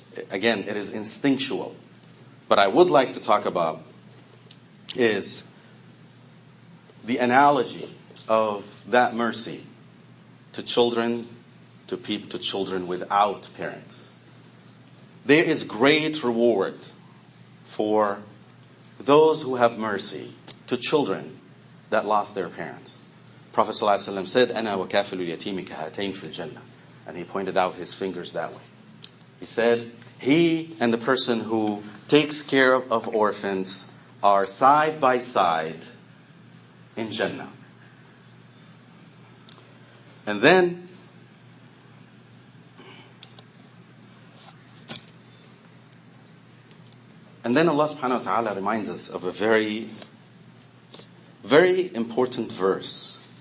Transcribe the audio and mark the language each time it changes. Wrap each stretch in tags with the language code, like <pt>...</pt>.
<en>Again, it is instinctual. But I would like to talk about is the analogy of that mercy to children, to children without parents. There is great reward for those who have mercy to children that lost their parents. Prophet ﷺ said,</en> <ar>أَنَا وَكَافِلُ الْيَتِيمِ كَهَاتَيْنِ فِي الْجَنَّةِ.</ar> <en>And he pointed out his fingers that way. He said, he and the person who takes care of orphans are side by side in Jannah. And then Allah subhanahu wa ta'ala reminds us of a very, very important verse.</en>